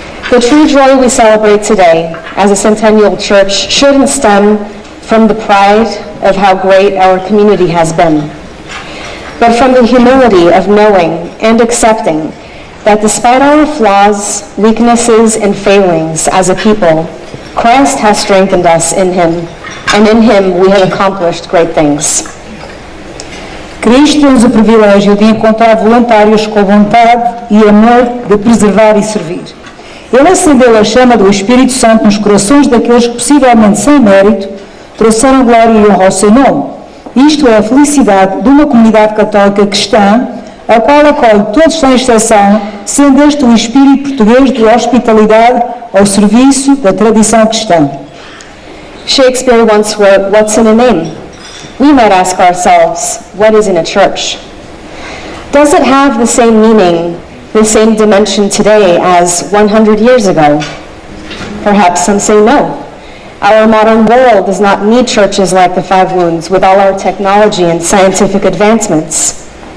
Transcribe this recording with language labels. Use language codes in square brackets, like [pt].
[en] The true joy we celebrate today as a centennial church shouldn't stem from the pride of how great our community has been, but from the humility of knowing and accepting that despite our flaws, weaknesses, and failings as a people, Christ has strengthened us in Him, and in Him we have accomplished great things. [pt] Cristo temos o privilégio de encontrar voluntários com vontade e amor de preservar e servir. Ele acendeu a chama do Espírito Santo nos corações daqueles que, possivelmente sem mérito, trouxeram glória e honra ao seu nome. Isto é a felicidade de uma comunidade católica cristã, a qual acolhe todos sem exceção, sendo este o espírito português de hospitalidade ao serviço da tradição cristã. [en] Shakespeare once wrote, "What's in a name?" We might ask ourselves, what is in a church? Does it have the same meaning, the same dimension today as 100 years ago? Perhaps some say no. Our modern world does not need churches like the Five Wounds with all our technology and scientific advancements.